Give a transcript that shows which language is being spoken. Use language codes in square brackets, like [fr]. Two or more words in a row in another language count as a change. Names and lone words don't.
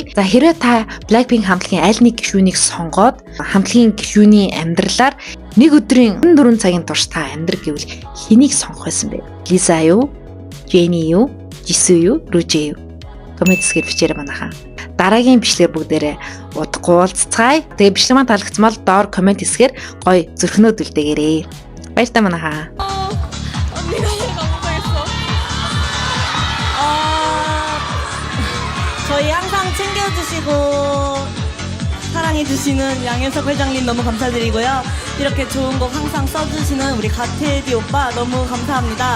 [mn] За хэрвээ та Blackpink хамтлагийн аль нэг гишүүнийг сонгоод хамтлагийн гишүүний амьдралаар нэг өдрийн 4 цагийн турш та амьдрах гэвэл хэнийг сонгох байсан бэ? Лиза юу? Jenny юу? Jisoo юу? Rûjэ юу? Коммент хэсгээр бичээрэй манайхаа. Дараагийн бичлэгээр бүгдээрээ удахгүй уулзцгаая. Тэгээ бичлэг маань таалагдсан бол доор коммент хэсгээр гоё зүрхнүүд үлдээгээрэй. Баярлалаа манайхаа. [ko] 저희 항상 챙겨주시고 사랑해주시는 양현석 회장님 너무 감사드리고요. 이렇게 좋은 곡 항상 써주시는 우리 가테디 오빠 너무 감사합니다.